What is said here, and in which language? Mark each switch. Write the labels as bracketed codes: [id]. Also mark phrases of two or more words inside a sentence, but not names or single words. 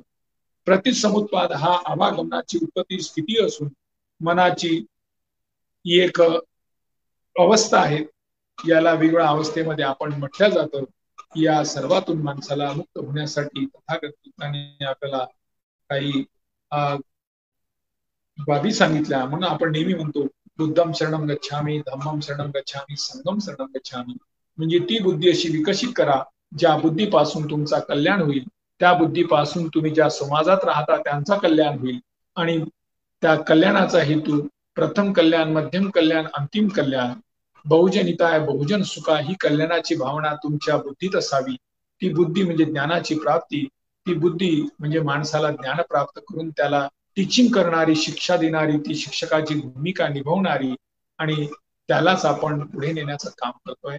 [mr] प्रतिसमुत्पाद हा आवागमनाची उत्पत्ती स्थिती असून मनाची एक अवस्था आहे. याला वेगळ्या अवस्थेमध्ये आपण म्हटलं जातं. या सर्वातून माणसाला मुक्त होण्यासाठी तथागताने आपल्याला काही बाबी सांगितल्या. म्हणून आपण नेहमी म्हणतो [pi] बुद्धम शरणम गच्छामी, धम्मम शरणम गच्छामी, संघम शरणम गच्छामी. [mr] म्हणजे ती बुद्धी अशी विकसित करा ज्या बुद्धीपासून तुमचा कल्याण होईल. त्या बुद्धीपासून तुम्ही ज्या समाजात राहता त्यांचा कल्याण होईल आणि त्या कल्याणाचा हेतू प्रथम कल्याण, मध्यम कल्याण, अंतिम कल्याण, [pi] बहुजन हिताय बहुजन सुखा [mr] ही कल्याणाची भावना तुमच्या बुद्धीत असावी. ती बुद्धी म्हणजे ज्ञानाची प्राप्ती. ती बुद्धी म्हणजे माणसाला ज्ञान प्राप्त करून त्याला टीचिंग करणारी, शिक्षा देणारी, ती शिक्षकाची भूमिका निभावणारी आणि त्यालाच आपण पुढे नेण्याचं काम करतोय.